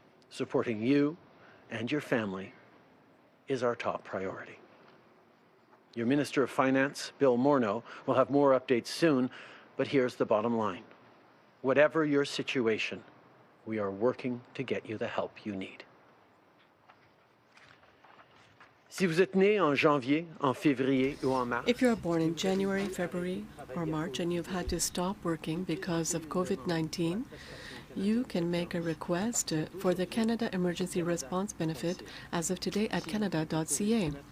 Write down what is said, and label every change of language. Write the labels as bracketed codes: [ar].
[en] Supporting you and your family is our top priority. Your Minister of Finance, Bill Morneau, will have more updates soon, but here's the bottom line. Whatever your situation, we are working to get you the help you need. [fr] Si vous êtes né en janvier, en février ou en mars, [en] if you are born in January, February, or March and you've had to stop working because of COVID-19, You can make a request for the Canada Emergency Response Benefit as of today at Canada.ca.